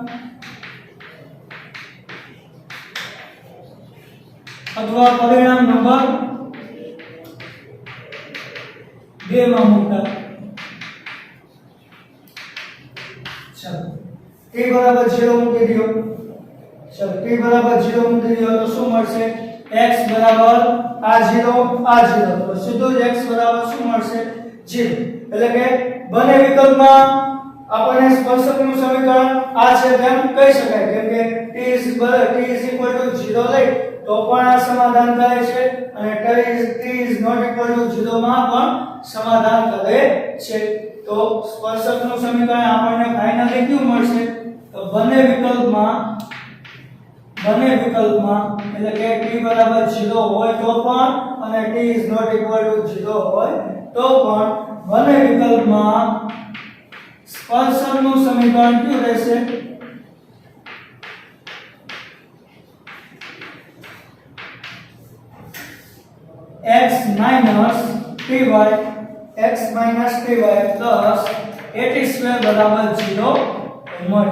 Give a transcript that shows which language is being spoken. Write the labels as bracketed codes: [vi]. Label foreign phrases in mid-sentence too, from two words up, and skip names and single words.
[gu] અથવા પરિણામ નંબર 2 માં મૂકતા ચાલો t બરાબર 0 મૂકી દો ચાલો t બરાબર 0 મૂકી દો તો શું મળશે x બરાબર આ 0 તો સીધું જ x બરાબર શું મળશે 0 એટલે કે બંને વિકલ્પમાં આપણને સ્પર્શકનું સમીકરણ આ છે તેમ કહી શકાય કેમ કે [en] t is equal to 0 [gu] લઈ તો પણ આ સમાધાન થાય છે અને [en] t is not equal to 0 [gu] માં પણ સમાધાન કરે છે. તો સ્પર્શકનું સમીકરણ આપણને ફાઇનલી કયું મળશે? તો બંને વિકલ્પમાં એટલે કે t બરાબર 0 હોય તો પણ અને [en] t is not equal to 0 [gu] હોય તો પણ બંને વિકલ્પમાં સ્પર્શકનું સમીકરણ કયું રહેશે? [en] x minus ty plus at² [gu] બરાબર 0 મળે.